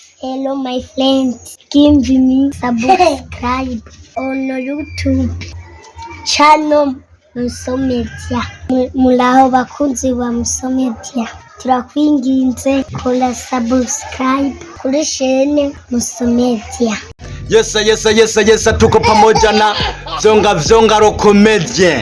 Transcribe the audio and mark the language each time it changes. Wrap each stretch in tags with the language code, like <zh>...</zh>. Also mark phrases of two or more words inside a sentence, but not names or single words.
<en>Hello my friends, give me subscribe on YouTube channel Musomedia.</en> <rn>Mulaho bakunzi wa Musomedia, turakwinginze kola subscribe kuri chaîne Musomedia.</rn> <sw>Yes, tuko pamoja na vyonga ro comedien.</sw>